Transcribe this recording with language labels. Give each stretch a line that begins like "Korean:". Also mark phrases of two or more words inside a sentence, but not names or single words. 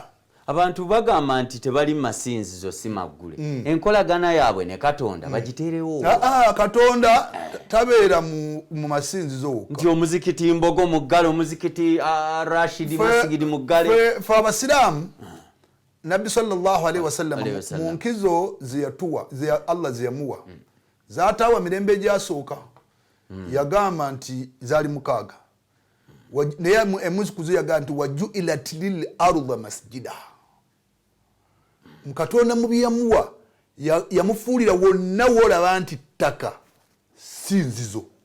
Ganda: Abantu bagamba nti tebali masinzizo si maggule. Enkolagana yaabwe ne Katonda bagiteerewo. Katonda tabeera mu masinzizo wokka. Nti omuzikiti Mbogo muggale, omuzikiti Rashidi Masigidi muggale. Fe Abasiraamu Nabbi
Arabic: صلى الله عليه وسلم
Ganda: mu nkizo Allah ziyamuwa zaataawa mirembe gyasooka yagamba nti zaali 6. Naye emuzukuzo yagamba nti
Arabic: وجعلت للأرض مسجدا.
Ganda: Katonda mu byamuwa yamufuulira wonna woolaba nti ttaka sinzizo.